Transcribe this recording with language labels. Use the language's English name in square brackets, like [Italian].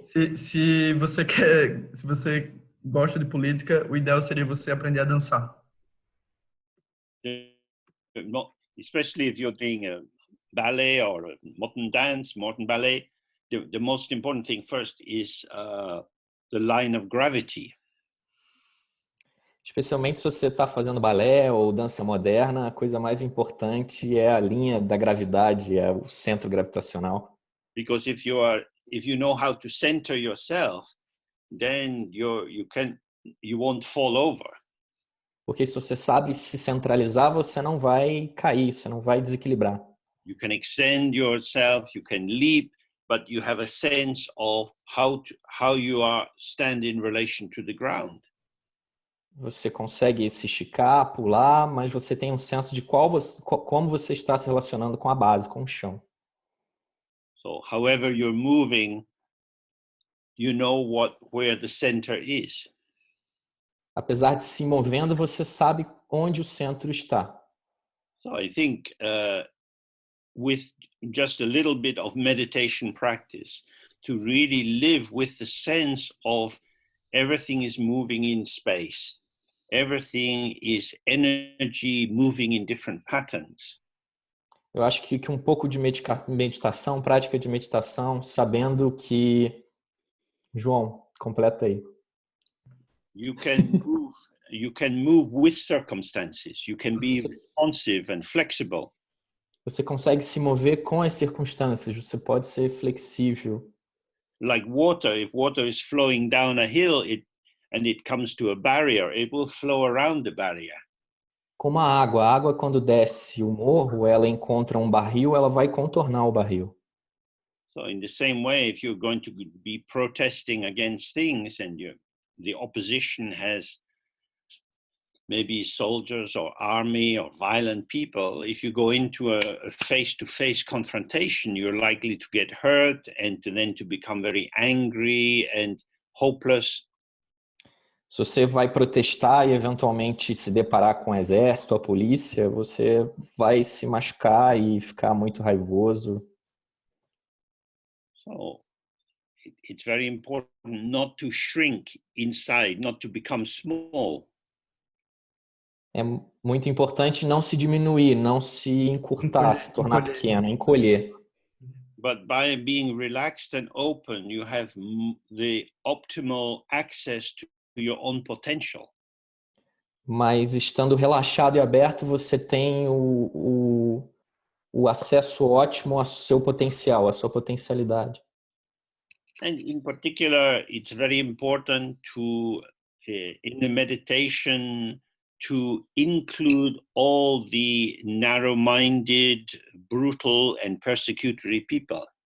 [Portuguese] Se você gosta de política, o ideal seria você aprender a dançar. [English] Especially if you're doing a ballet or a modern dance, modern ballet, the most important thing first is the line of gravity. [Portuguese] Especialmente se você está fazendo balé ou dança moderna, a coisa mais importante é a linha da gravidade, é o centro gravitacional. [English] Because if you know how to center yourself, then you won't fall over. [Portuguese] Porque se você sabe se centralizar, você não vai cair, você não vai desequilibrar. [English] You can extend yourself, you can leap, but you have a sense of how you are stand in relation to the ground. [Portuguese] Você consegue se esticar, pular, mas você tem um senso de como você está se relacionando com a base, com o chão. [English] So, however you're moving, you know where the center is. [Portuguese] Apesar de se movendo, você sabe onde o centro está. [English] So I think with just a little bit of meditation practice, to really live with the sense of everything is moving in space. Everything is energy moving in different patterns. [Portuguese] Eu acho que um pouco de meditação, prática de meditação, sabendo que... João, completa aí. [English] You can move with circumstances. You can be responsive and flexible. [Portuguese] Você consegue se mover com as circunstâncias, você pode ser flexível. [English] Like water, if water is flowing down a hill and it comes to a barrier, it will flow around the barrier. [Portuguese] Como a água quando desce o morro, ela encontra um barril, ela vai contornar o barril. [English] So in the same way, if you're going to be protesting against things and the opposition has maybe soldiers or army or violent people, if you go into a face-to-face confrontation, you're likely to get hurt and then to become very angry and hopeless. [Portuguese] Se você vai protestar e eventualmente se deparar com o exército, a polícia, você vai se machucar e ficar muito raivoso. [English] So it's very important not to shrink inside, not to become small. [Portuguese] É muito importante não se diminuir, não se encurtar, se tornar pequeno, encolher. [English] But by being relaxed and open, you have the optimal access to your own potential. [Portuguese] Mas estando relaxado e aberto, você tem o acesso ótimo ao seu potencial, à sua potencialidade. [English] And in particular, it's very important to, in the meditation, to include all the narrow-minded, brutal and persecutory people.